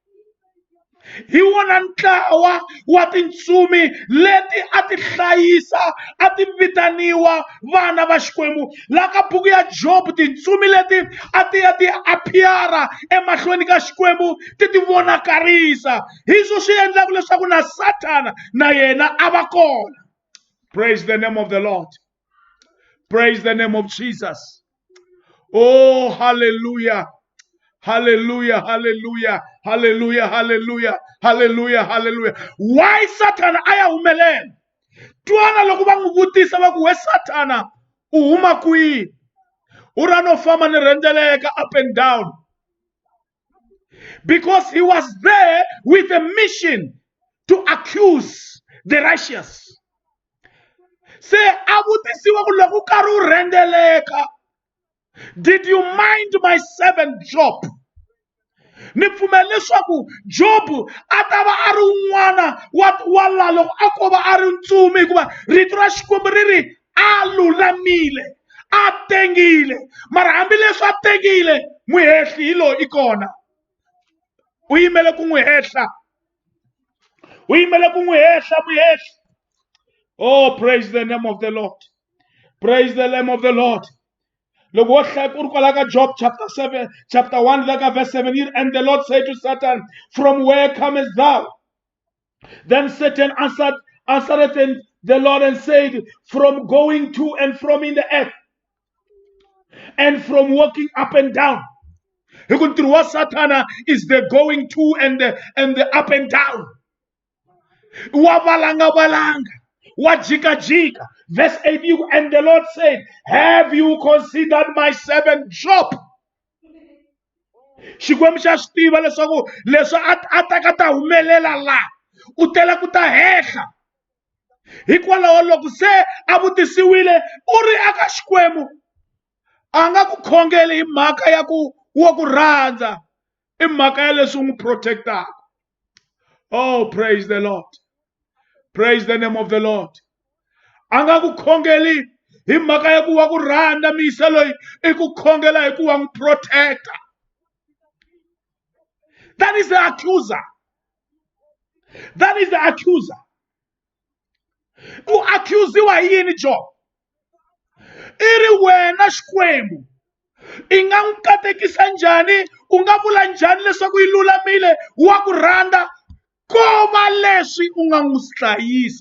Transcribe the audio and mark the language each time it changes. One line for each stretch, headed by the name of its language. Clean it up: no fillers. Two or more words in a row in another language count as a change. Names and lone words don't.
Tsonga: Hi wona ntlawa wa tintsumi leti a ti hlayisa, a ti vitaniwa vana va Xikwembu. La ka buku ya Job, tintsumi leti a ti appeara emahlweni ka Xikwembu ti ti vonakarisa. Hi swo swi endlaka leswaku na Satana na yena a va kona.
English: Praise the name of the Lord. Praise the name of Jesus. Oh, hallelujah. Hallelujah, hallelujah, hallelujah, hallelujah, hallelujah, hallelujah.
Tsonga: Why Satan aya humelela? Twana loko va n'wi vutisa va ku we Satana u huma kwihi? U ra no famba ni rhendzeleka
English: up and down. Because he was there with a mission to accuse the righteous.
Tsonga: Se a vutisiwa ku loko u karhi u rhendzeleka,
English: did you mind my servant Job?
Tsonga: Ni pfumela leswaku Job a ta va a ri un'wana wa la loko a ko va a ri ntsumi, hikuva rito ra Xikwembu ri ri a lulamile, a tengile. Mara hambileswi a tengile, muhehli hi loyi i kona. U yimele ku n'wi hehla. U yimele ku n'wi hehla muhehli.
English: Oh, praise the name of the Lord. Praise the name of the Lord. Look what Job chapter 1, verse 7. And the Lord said to Satan, from where comest thou? Then Satan answered the Lord and said, from going to and from in the earth, and from walking up and down. What Satan is the going to and the up and down.
Tsonga: Wabalanga balanga. wa jikajika.
English: Verse 8, and the Lord said, have you considered my servant Job?
Tsonga: Xikwembu xa swi tiva leswaku leswi a taka ta humelela la u tela ku ta hehla. Hikwalaho loko se a vutisiwile u ri aka Xikwembu a nga ku khongeli hi mhaka ya ku wa ku rhandza, i mhaka ya leswi u n'wi protectaka.
English: Oh, praise the Lord. Praise the name of the Lord.
Tsonga: A nga ku khongeli hi mhaka ya ku wa ku rhandza miyisa loyi i ku khongela hi ku wa n'wi protecta.
English: That is the accuser. That is the accuser.
Tsonga: U accusiwa hi yini Job? I ri wena Xikwembu i nga n'wi katekisa njhani, u nga vula njhani leswaku yi lulamile, wa ku rhandza ko va leswi u nga n'wi hlayisa.